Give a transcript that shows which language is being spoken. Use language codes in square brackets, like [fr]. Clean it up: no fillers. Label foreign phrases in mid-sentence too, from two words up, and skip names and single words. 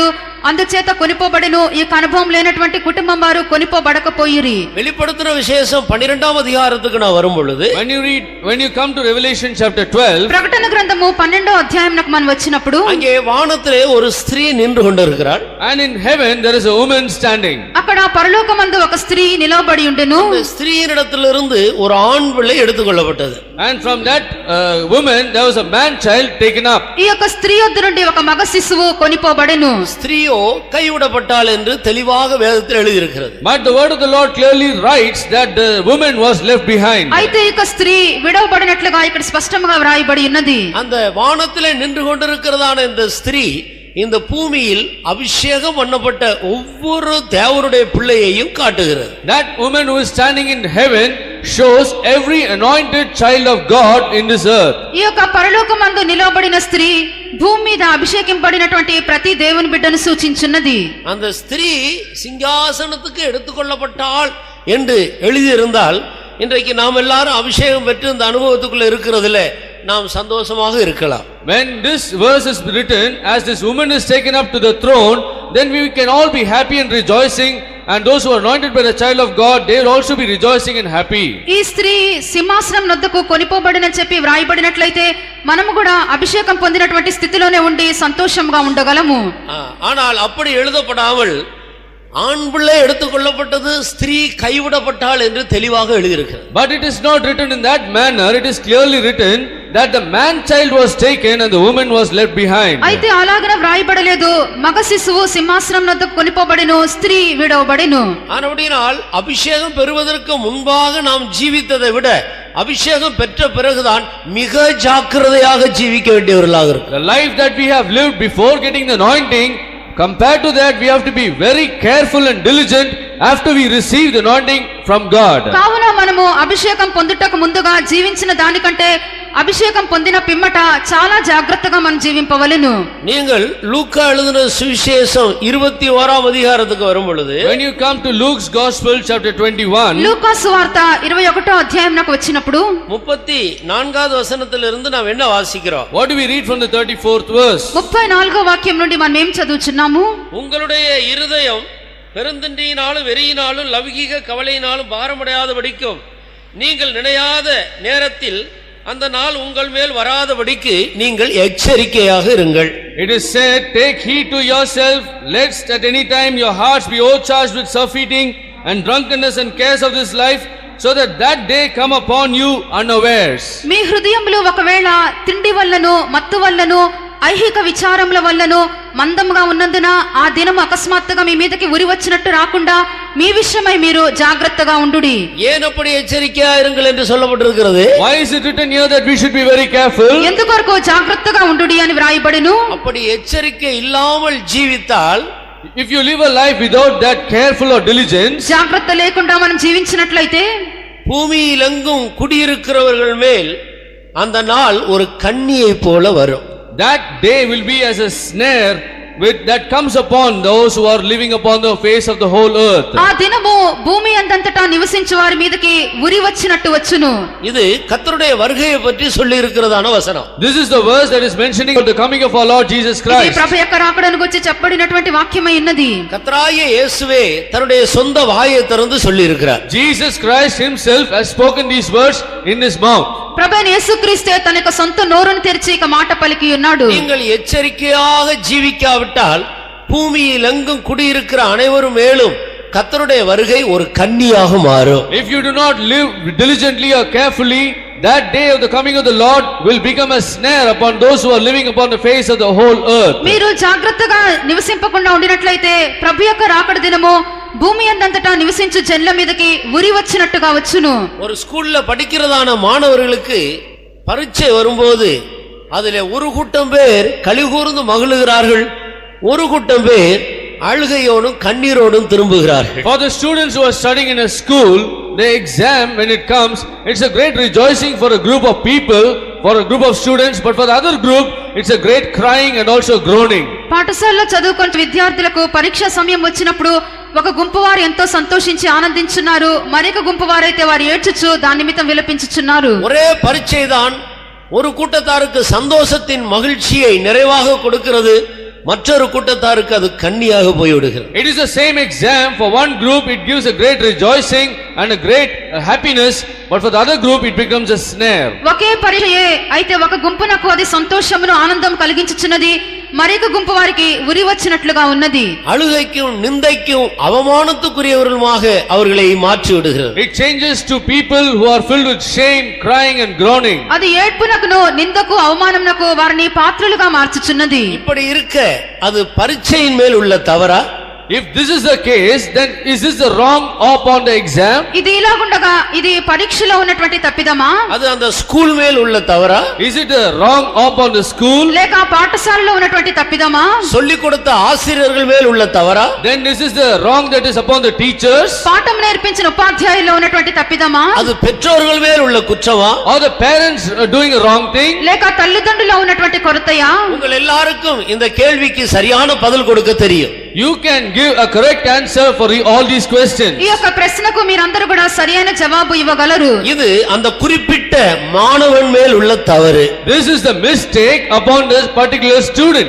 [te] అందుచేత కొనిపోబడెను. ఈ అనుభవం లేనటువంటి కుటుంబం వారు కొనిపోబడకపోయిరి. [ta] வெளிப்படுத்தின விசேஷம் 12ஆம் அதிகாரத்துக்கு நான் வரும் பொழுது, [en] when you come to Revelation chapter 12, [te] ప్రకటన గ్రంథము 12వ అధ్యాయంకు మనం వచ్చినప్పుడు [ta] அங்கே வானத்திலே ஒரு ஸ்திரீ நின்று கொண்டிருக்கிறாள். [en] and in heaven there is a woman standing. [te] అక్కడ పరలోకమందు ఒక స్త్రీ నిలబడి ఉండెను. [ta] அந்த ஸ்திரீயினிடத்திலிருந்து ஒரு ஆண் பிள்ளை எடுத்துக்கொள்ளப்பட்டது. [en] And from that woman there was a man child taken up. [te] ఈ యొక్క స్త్రీ యొద్ద నుండి ఒక మగ శిశువు కొనిపోబడెను. [ta] ஸ்திரீயோ கைவிடப்பட்டாள் என்று தெளிவாக வேதத்தில் எழுதியிருக்கிறது. [en] But the word of the Lord clearly writes that the woman was left behind. [te] అయితే ఈ స్త్రీ విడవబడినట్లుగా ఇక్కడ స్పష్టంగా వ్రాయబడి ఉన్నది. [ta] அந்த வானத்திலே நின்று கொண்டிருக்கிறதான இந்த ஸ்திரீ இந்த பூமியில் அபிஷேகம் பண்ணப்பட்ட ஒவ்வொரு தேவனுடைய பிள்ளையையும் காட்டுகிறது. [en] That woman who is standing in heaven shows every anointed child of God in this earth. [te] ఈ యొక్క పరలోకమందు నిలబడిన స్త్రీ భూమి మీద అభిషేకింపబడినటువంటి ప్రతి దేవుని బిడ్డను సూచించున్నది. [ta] அந்த ஸ்திரீ சிங்காசனத்துக்கு எடுத்துக்கொள்ளப்பட்டாள் என்று எழுதியிருந்தால் இன்றைக்கு நாம் எல்லாரும் அபிஷேகம் பெற்று இந்த அனுபவத்துக்குள்ள இருக்கிறதுல நாம் சந்தோஷமாக இருக்கலாம். [en] When this verse is written, as this woman is taken up to the throne, then we can all be happy and rejoicing, and those who are anointed by the child of God, they will also be rejoicing and happy. [te] ఈ స్త్రీ సింహాసనం నొద్దకు కొనిపోబడినని చెప్పి వ్రాయబడినట్లయితే మనము కూడా అభిషేకం పొందినటువంటి స్థితిలోనే ఉండి సంతోషంగా ఉండగలము. [ta] ஆனால் அப்படி எழுதப்படாமல் ஆண் பிள்ளை எடுத்துக்கொள்ளப்பட்டது, ஸ்திரீ கைவிடப்பட்டாள் என்று தெளிவாக எழுதியிருக்கிறது. [en] But it is not written in that manner. It is clearly written that the man child was taken and the woman was left behind. [te] అయితే అలాగనే వ్రాయబడలేదు. మగ శిశువు సింహాసనం నొద్దకు కొనిపోబడెను, స్త్రీ విడవబడెను. [ta] ஆனபடியால் அபிஷேகம் பெறுவதற்கு முன்பாக நாம் ஜீவித்ததை விட அபிஷேகம் பெற்ற பிறகுதான் மிக ஜாக்கிரதையாக ஜீவிக்க வேண்டியவர்களாக இருக்கும். [en] The life that we have lived before getting the anointing, compared to that, we have to be very careful and diligent after we receive the anointing from God. [te] కావున మనము అభిషేకం పొందుటకు ముందుగా జీవించిన దానికంటే అభిషేకం పొందిన పిమ్మట చాలా జాగ్రత్తగా మనం జీవింపవలెను. [ta] நீங்கள் லூக்கா எழுதின சுவிசேஷம் 21ஆம் அதிகாரத்துக்கு வரும் பொழுது, [en] when you come to Luke's gospel chapter 21, [te] లూకా సువార్త 21వ అధ్యాయంకు వచ్చినప్పుడు [ta] 34வது వచనத்திலிருந்து நாம் என்ன வாசிக்கிறோம்? [en] what do we read from the 34th verse? [te] 34వ వాక్యం నుండి మనం ఏం చదువుచున్నాము? [ta] உங்களுடைய இருதயம் பெருந்திண்டியினாலும் வெறியினாலும் லௌகிக கவலையினாலும் பாரமடையாதபடிக்கும் நீங்கள் நினையாத நேரத்தில் அந்த நாள் உங்கள் மேல் வராதபடிக்கு நீங்கள் எச்சரிக்கையாக இருங்கள். [en] It is said, take heed to yourself, lest at any time your hearts be overcharged with surfeiting and drunkenness and cares of this life, so that day come upon you unawares. [te] మీ హృదయములో ఒకవేళ తిండి వల్లను మత్తు వల్లను ఐహిక విచారముల వల్లను మందముగా ఉన్నందున ఆ దినము అకస్మాత్తుగా మీ మీదకి ఉరి వచ్చినట్టు రాకుండా మీ విషయమై మీరు జాగ్రత్తగా ఉండుడి. [ta] ஏன் அப்படி எச்சரிக்கையா இருங்கள் என்று சொல்லப்பட்டிருக்கிறது? [en] Why is it written here that we should be very careful? [te] ఎందుకొరకు జాగ్రత్తగా ఉండుడి అని వ్రాయబడెను? [ta] அப்படி எச்சரிக்கை இல்லாமல் ஜீவித்தால், [en] if you live a life without that careful or diligence, [te] జాగ్రత్త లేకుండా మనం జీవించినట్లయితే [ta] பூமியிலெங்கும் குடியிருக்கிறவர்கள் மேல் அந்த நாள் ஒரு கண்ணியை போல வரும். [en] that day will be as a snare that comes upon those who are living upon the face of the whole earth. [te] ఆ దినము భూమి అంతటా నివసించే వారి మీదకి ఉరి వచ్చినట్టు వచ్చును. [ta] இது கர்த்தருடைய வருகையை பற்றி சொல்லி இருக்கிறதான வசனம். [en] This is the verse that is mentioning about the coming of our Lord Jesus [te] ఇది [en] Christ. [te] ప్రభు యొక్క రాకడను గురించి చెప్పబడినటువంటి వాక్యమై ఉన్నది. [ta] கர்த்தராகிய இயேசுவே தன்னுடைய சொந்த வாயை திறந்து சொல்லி இருக்கிறார். [en] Jesus Christ himself has spoken these words in his mouth. [te] ప్రభువైన యేసుక్రీస్తే తన యొక్క సొంత నోరును తెరిచి ఇక మాట పలికి ఉన్నాడు. [ta] நீங்கள் எச்சரிக்கையாக ஜீவிக்காவிட்டால் பூமியில் எங்கும் குடியிருக்கிற அனைவரும் மேலும் கர்த்தருடைய வருகை ஒரு கண்ணியாக மாறும். [en] If you do not live diligently or carefully, that day of the coming of the Lord will become a snare upon those who are living upon the face of the whole earth. [te] మీరు జాగ్రత్తగా నివసింపకుండా ఉండినట్లయితే ప్రభు యొక్క రాకడ దినము భూమి అంతటా నివసించు జనుల మీదకి ఉరి వచ్చినట్టుగా వచ్చును. [ta] ஒரு ஸ்கூல்ல படிக்கிறதான மாணவர்களுக்கு பரீட்சை வரும்போது அதிலே ஒரு கூட்டம் பேர் கலிகூர்ந்து மகிழுகிறார்கள், ஒரு கூட்டம் பேர் அழுகையோடும் கண்ணீரோடும் திரும்புகிறார்கள். [en] For the students who are studying in a school, the exam, when it comes, it's a great rejoicing for a group of people, for a group of students, but for the other group, it's a great crying and also groaning. [te] పాఠశాలలో చదువుకున్న విద్యార్థులకు పరీక్ష సమయం వచ్చినప్పుడు ఒక గుంపు వారు ఎంతో సంతోషించి ఆనందించున్నారు, మరొక గుంపు వారైతే వారు ఏడ్చుచు దాని నిమిత్తం విలపించుచున్నారు. [ta] ஒரே பரீட்சை தான் ஒரு கூட்டத்தாருக்கு சந்தோஷத்தின் மகிழ்ச்சியை நிறைவாக கொடுக்கிறது, மற்றொரு கூட்டத்தாருக்கு அது கண்ணியாக போய்விடுகிறது. [en] It is the same exam. For one group it gives a great rejoicing and a great happiness, but for the other group it becomes a snare. [te] ఒకే పరీక్షయే అయితే ఒక గుంపునకు అది సంతోషమును ఆనందం కలిగించుచున్నది, మరొక గుంపు వారికి ఉరి వచ్చినట్లుగా ఉన్నది. [ta] அழுகைக்கும் நிந்தைக்கும் அவமானத்துக்குரியவர்களுமாக அவர்களை மாற்றி விடுகிறது. [en] It changes to people who are filled with shame, crying and groaning. [te] అది ఏడ్పునకును నిందకు అవమానమునకు వారిని పాత్రలుగా మార్చుచున్నది. [ta] இப்படி இருக்க அது பரீட்சையின் மேல் உள்ள தவறா? [en] If this is the case, then is this the wrong upon the exam? [te] ఇది ఇలాగుండగా ఇది పరీక్షలో ఉన్నటువంటి తప్పిదమా? [ta] அது அந்த ஸ்கூல் மேல் உள்ள தவறா? [en] Is it the wrong upon the school? [te] లేక పాఠశాలలో ఉన్నటువంటి తప్పిదమా? [ta] சொல்லிக் கொடுத்த ஆசிரியர்கள் மேல் உள்ள தவறா? [en] Then this is the wrong that is upon the teachers? [te] పాఠం నేర్పించిన ఉపాధ్యాయుల్లో ఉన్నటువంటి తప్పిదమా? [ta] அது பெற்றோர்கள் மேல் உள்ள குற்றமா? [en] Or the parents are doing a wrong thing? [te] లేక తల్లిదండ్రుల్లో ఉన్నటువంటి కొరతయా? [ta] உங்கள் எல்லாருக்கும் இந்த கேள்விக்கு சரியான பதில் கொடுக்க தெரியும். [en] You can give a correct answer for all these questions. [te] ఈ యొక్క ప్రశ్నకు మీరందరూ కూడా సరైన జవాబు ఇవ్వగలరు. [ta] இது அந்த குறிப்பிட்ட மாணவன் மேல் உள்ள தவறு. [en] This is the mistake upon this particular student.